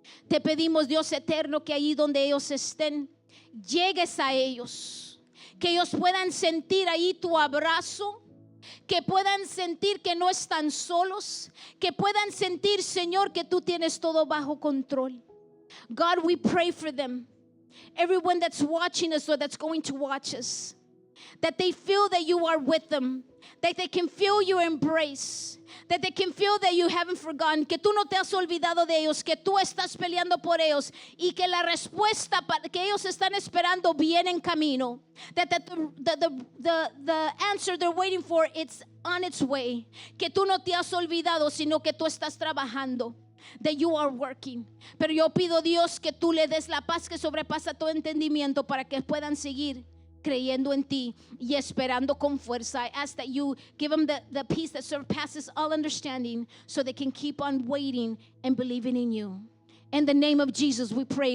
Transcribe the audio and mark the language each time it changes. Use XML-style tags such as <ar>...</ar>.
<es>Te pedimos, Dios eterno, que ahí donde ellos estén, llegues a ellos, que ellos puedan sentir ahí tu abrazo, que puedan sentir que no están solos, que puedan sentir, Señor, que tú tienes todo bajo control.</es> <en>God, we pray for them, everyone that's watching us or that's going to watch us, that they feel that you are with them, that they can feel your embrace, that they can feel that you haven't forgotten,</en> <es>que tú no te has olvidado de ellos, que tú estás peleando por ellos y que la respuesta que ellos están esperando viene en camino,</es> <en>that the answer they're waiting for, it's on its way,</en> <es>que tú no te has olvidado, sino que tú estás trabajando,</es> <en>that you are working.</en> <es>Pero yo pido, Dios, que tú le des la paz que sobrepasa todo entendimiento para que puedan seguir creyendo en ti y esperando con fuerza.</es> <en>I ask that you give them the peace that surpasses all understanding, so they can keep on waiting and believing in you. In the name of Jesus we pray.</en>